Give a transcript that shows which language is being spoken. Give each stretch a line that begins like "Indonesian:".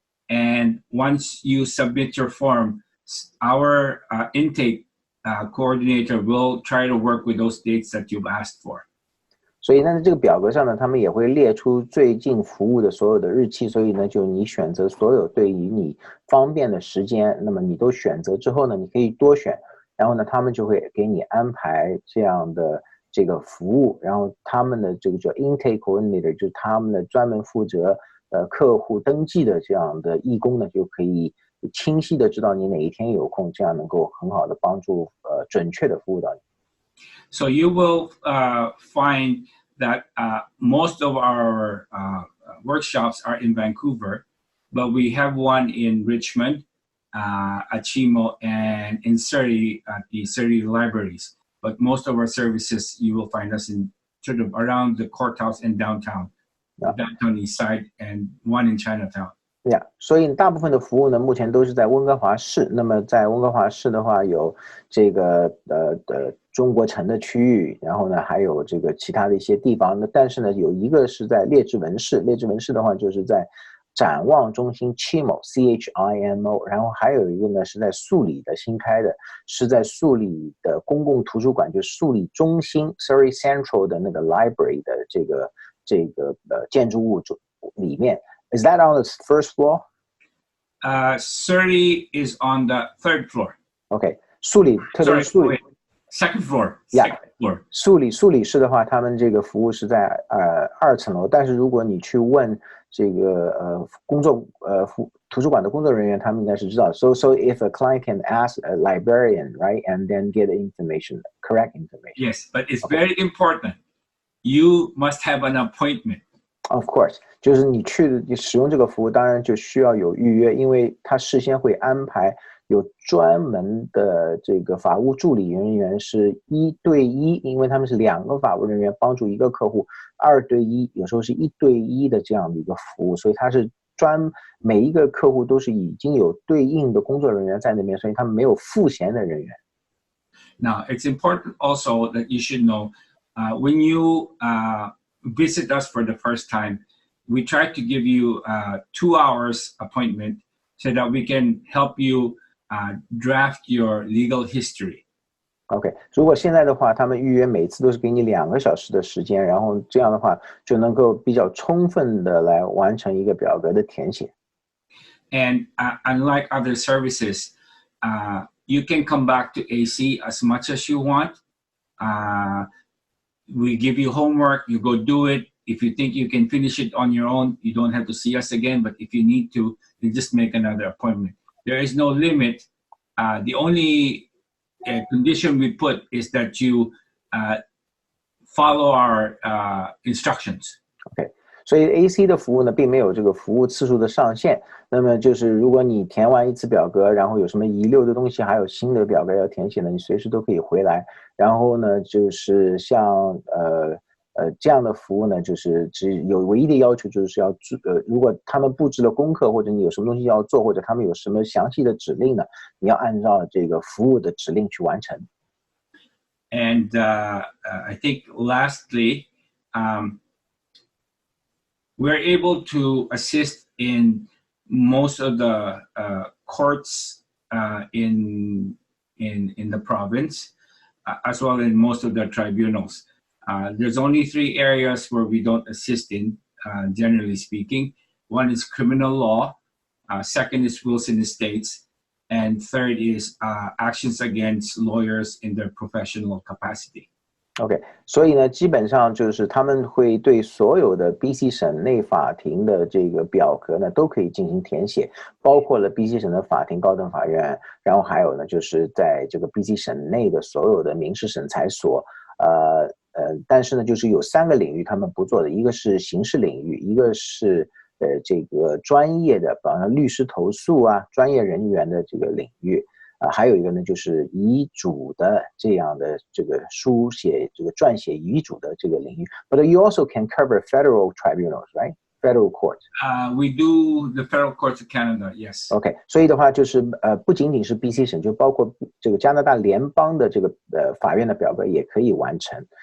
English: And once you submit your form, our intake coordinator will try to work with those dates that you've asked for.
Chinese: 所以呢，这个表格上呢，他们也会列出最近服务的所有的日期，所以呢，就你选择所有对于你方便的时间，那么你都选择之后呢，你可以多选，然后呢，他们就会给你安排这样的这个服务，然后他们的这个叫 intake coordinator， 就是他们的专门负责客户登记的这样的义工呢，就可以清晰的知道你哪一天有空，这样能够很好的帮助准确的服务到你。
English: So you will find that most of our workshops are in Vancouver, but we have one in Richmond, at Chimo and in Surrey at the Surrey libraries. But most of our services, you will find us in sort of around the courthouse and downtown East Side, and one in Chinatown.
Chinese: Yeah， 所以大部分的服务呢，目前都是在温哥华市。那么在温哥华市的话，有这个中国城的区域，然后呢还有这个其他的一些地方。那但是呢，有一个是在列治文市，列治文市的话就是在展望中心 Chimo CHIMO， 然后还有一个呢是在素里的新开的，是在素里的公共图书馆，就是素里中心 Surrey Central 的那个 library 的这个建筑物里面。
English: Is that on the first floor? Surrey is on the third floor.
Chinese: Okay. 素里，特别是素里
English: second floor. Yeah. Second floor.
Chinese: 素里市的话，他们这个服务是在2层楼，但是如果你去问这个图书馆的工作人员，他们应该是知道。
English: So if a client can ask a librarian, right, and then get information, correct information. Yes, but it's very important. You must have an appointment. Of course,
Chinese: 就是你使用这个服务，当然就需要有预约，因为他事先会安排有专门的这个法务助理人员是1对1，因为他们是2个法务人员帮助一个客户，2对1，有时候是1对1的这样的一个服务，所以他是每一个客户都是已经有对应的工作人员在那边，所以他们没有赋闲的人员。
English: Now, it's important also that you should know when you visit us for the first time, we try to give you 2 hours appointment so that we can help you draft your legal history.
Chinese: OK， 如果现在的话，他们预约每次都是给你2个小时的时间，然后这样的话就能够比较充分的来完成一个表格的填写。
English: And unlike other services, you can come back to AC as much as you want. We give you homework, you go do it. If you think you can finish it on your own, you don't have to see us again. But if you need to, you just make another appointment. There is no limit. The only condition we put is that you follow our instructions. Okay.
Chinese: 所以 AC 的服务呢，并没有这个服务次数的上限。那么就是如果你填完一次表格，然后有什么遗留的东西，还有新的表格要填写呢，你随时都可以回来。然后呢，就是像这样的服务呢，就是只有唯一的要求就是要如果他们布置了功课，或者你有什么东西要做，或者他们有什么详细的指令呢，你要按照这个服务的指令去完成。
English: And I think lastly, we're able to assist in most of the courts in the province, as well as most of the tribunals. There's only 3 areas where we don't assist in, generally speaking. One is criminal law, second is wills and estates, and third is actions against lawyers in their professional capacity.
Chinese: OK， 所以呢，基本上就是他们会对所有的 BC 省内法庭的这个表格呢，都可以进行填写，包括了 BC 省的法庭、高等法院，然后还有呢，就是在这个 BC 省内的所有的民事审裁所，但是呢，就是有3个领域他们不做的，一个是刑事领域，一个是这个专业的，比方说律师投诉啊，专业人员的这个领域。还有一个呢，就是遗嘱的这样的这个书写、这个撰写遗嘱的这个领域。
English: But you also can cover federal tribunals, right? Federal courts. We do the federal courts of Canada, yes.
Chinese: OK， 所以的话就是不仅仅是 BC 省，就包括这个加拿大联邦的这个法院的表格也可以完成。